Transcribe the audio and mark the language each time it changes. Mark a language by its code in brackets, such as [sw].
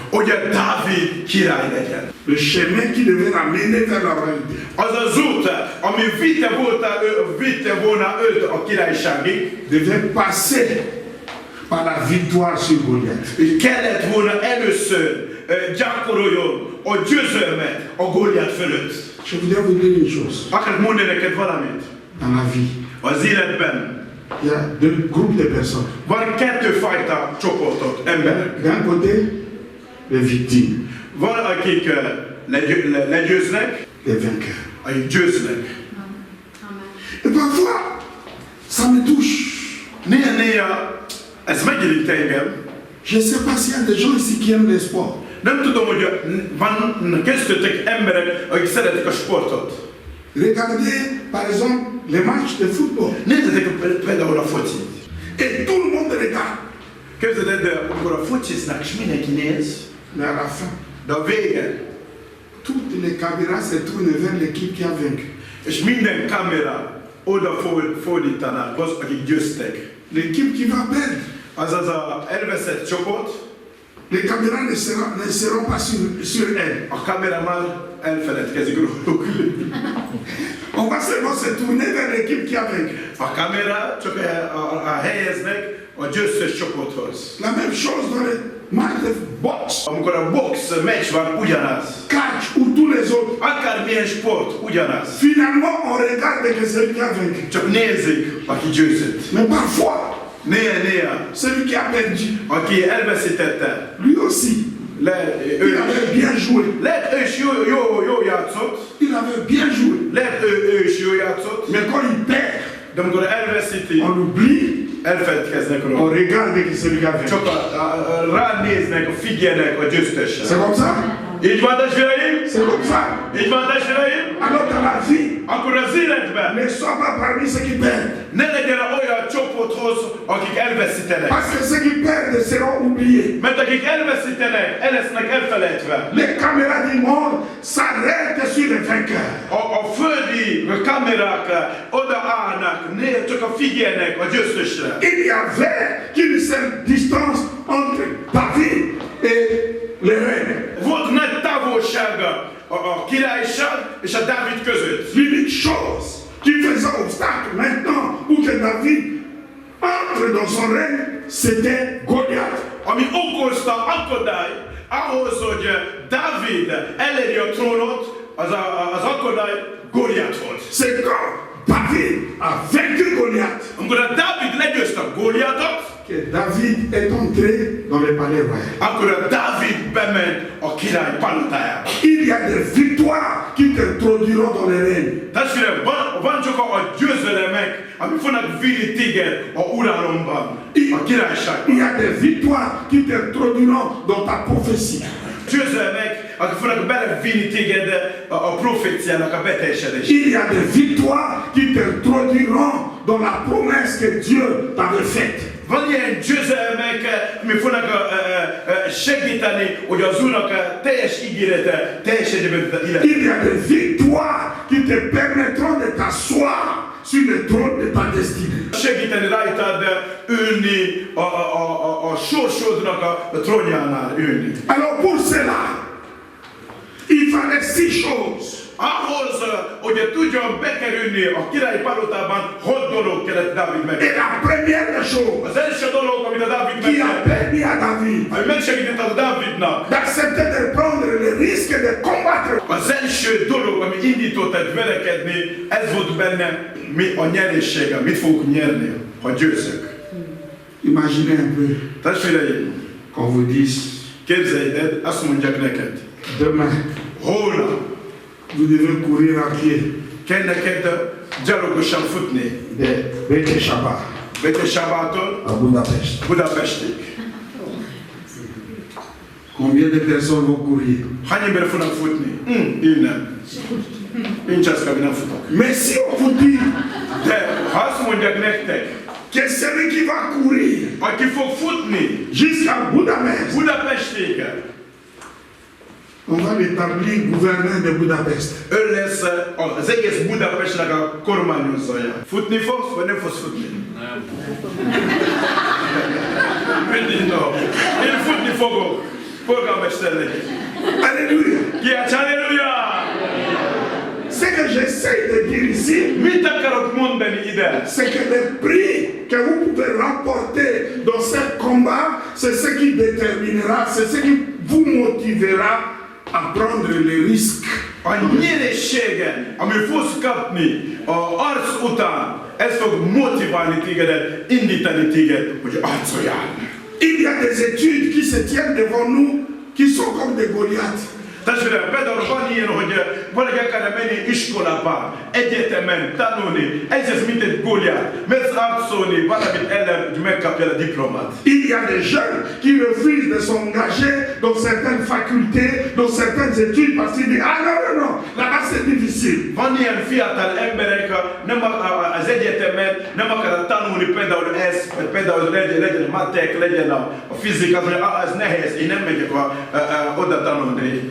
[hu] hogy a Dávid király legyen. [fr] Le chemin qui devait l'amener vers la royauté. [hu] Az az út, ami vitte volna őt a királyságig, [fr] Devait passer par la victoire sur Goliath. [hu] és kellett volna először gyakoroljon a győzelmet a Góliát fölött. [fr] Je voudrais vous dire une chose. [hu] Akarok mondani neked valamit. [fr] Dans la vie, [hu] Az életben [fr] il y a deux groupes de personnes. [hu] van kettőfajta csoportot, emberek. [fr] D'un côté, les victimes, [hu] Van, akik legyőznek, [fr] les vainqueurs. [hu] akik győznek. [fr] Et parfois, ça me touche. [hu] Néha ez megérint engem. [fr] Je ne sais pas s'il y a des gens ici qui aiment les sports. [hu] Nem tudom, hogy van köztetek emberek, akik szeretik a sportot. [fr] Regardez, par exemple, les matchs de football. [hu] Nézzetek például a focit. [fr] Et tout le monde regarde. [hu] Képzeld el, amikor a fociznak, és mindenki néz, [fr] Mais à la fin, [hu] de a vége, [fr] toutes les caméras se tournent vers l'équipe qui a vaincu. [hu] és minden kamera oda fordítanak az, akik győztek. [fr] L'équipe qui va perdre, [hu] Azaz a elveszett csoport, [fr] les caméras ne seront pas sur elle. [hu] a kamera már elfeledkezik róluk. [fr] On va seulement se tourner vers l'équipe qui a vaincu. [hu] A kamera csak helyeznek a győztes csoporthoz. [fr] La même chose dans les matchs de boxe, [hu] Amikor a box meccs van, ugyanaz. [fr] catch ou tous les autres. [hu] Akármilyen sport, ugyanaz. [fr] Finalement, on regarde que celui qui a vaincu. [hu] Csak nézik, aki győzött. [fr] Mais parfois, [hu] Néha, [fr] celui qui a perdu, [hu] aki elveszítette, [fr] lui aussi, il avait bien joué. [hu] lehet ő is jó játszott, [fr] Il avait bien joué. [hu] lehet ő is jó játszott, [fr] Mais quand il perd, [hu] de amikor elveszíti, [fr] on oublie, [hu] elfeledkeznek [fr] on [hu] róla. [fr] regarde que celui qui a vaincu. [hu] Csak ránéznek, figyelnek a győztesre. [fr] C'est comme ça? [hu] Így van, testvéreim? [fr] C'est comme ça. [hu] Így van, testvéreim? [fr] Alors dans la vie, [hu] Akkor az életben [fr] ne sois pas parmi ceux qui perdent. [hu] ne legyen olyan csoporthoz, akik elveszítenek. [fr] Parce que ceux qui perdent seront oubliés. [hu] Mert akik elveszítenek, el lesznek elfelejtve. [fr] Les caméras du monde s'arrêtent sur les vainqueurs. [hu] A földi kamerák odaállnak, néha csak a figyelnek a győztesre. [fr] Il y avait une seule distance entre David et les reines. [hu] Volt nagy távolsága a királyság és a Dávid között. [fr] L'unique chose qui faisait obstacle maintenant pour que David entre dans son règne, c'était Goliath. [hu] Ami okozta akadály ahhoz, hogy Dávid eléri a trónot, az akadály Góliát volt. [fr] C'est quand David a vaincu Goliath [hu] Amikor a Dávid legyőzte Góliátot, [fr] que David est entré dans le palais royal. [hu] akkor a Dávid bement a király palotájába. [fr] Il y a des victoires qui t'introduiront dans les règnes. [hu] Testvérem, van csak a győzelemek, ami fognak vinni téged a uralomban, a királyságban. [fr] Il y a des victoires qui t'introduiront dans ta prophétie. [hu] Győzelmek, akik fognak belevinni téged a proféciának a beteljesedésére. [fr] Il y a des victoires qui t'introduiront dans la promesse que Dieu t'avait faite. [hu] Van ilyen győzelmek, ami fognak segíteni, hogy az Úrnak a teljes ígérete teljesedjében [fr] Il y a des victoires qui te permettront de t'asseoir sur le trône de ta destinée. [hu] Segíteni rajtad ülni a sorsodnak a trónjánál ülni. [fr] Alors pour cela, il fallait 6 choses. [hu] Ahhoz, hogy tudjon bekerülni a királyi palotában, 6 dolog kellett Dávid meg. [fr] Et la première des choses [hu] Az első dolog, amit a Dávid [fr] qui a [hu] megtett, [fr] permis à David [hu] ami megsegített a Dávidnak, [fr] d'accepter de prendre le risque de combattre, [hu] az első dolog, ami indított egy verekedni, ez volt benne, mi a nyeressége, mit fogok nyerni, ha győzök. [fr] imaginez un peu [hu] Testvéreim, [fr] qu'on vous dise, [hu] képzeljed el, azt mondják neked, [fr] demain, [hu] holnap [fr] vous devez courir à pied [hu] kell neked gyalogosan futni [fr] de Békéscsaba [hu] Békéscsabától [fr] à Budapest. [hu] Budapestig. [fr] Combien de personnes vont courir? [hu] Hány ember fognak futni? Innen. Én cseszkában nem futok. [fr] Mais si on vous dit [hu] De ha azt mondják nektek, [fr] que celui qui va courir [hu] aki fog futni [fr] jusqu'à Budapest, [hu] Budapestig, [fr] on va l'établir gouverneur de Budapest. [hu] ő lesz az egész Budapestnek a kormányozója. Futni fogsz, vagy nem fogsz futni? Nem. Mindig no. Én futni fogok. Polgármester legyek. [fr] Alléluia. [hu] Kiálts halleluja! [fr] Ce que j'essaie de dire ici, [hu] Mit akarok mondani ide? [fr] c'est que le prix que vous pouvez remporter dans ce combat, c'est ce qui déterminera, c'est ce qui vous motivera à prendre les risques. [hu] A nyerességen, ami fogsz kapni a arc után, ez fog motiválni tégedet, indítani téged, hogy arcoljál. [fr] Il y a des études qui se tiennent devant nous, qui sont comme des Goliaths. [hu] Testvérem, például van ilyen, hogy valaki akar menni iskolába, egyetemen tanulni, ez mint egy Góliát, mert harcolni valamit ellen, hogy megkapja a diplomát. [fr] Il y a des jeunes qui refusent de s'engager dans certaines facultés, dans certaines études, parce qu'ils disent, ah non, non, non, là-bas c'est difficile. [hu] Van ilyen fiatal emberek, nem az egyetemen nem akar tanulni például ezt, vagy például legyen a matek, legyen a fizika, hogy az nehéz, én nem megyek oda tanulni.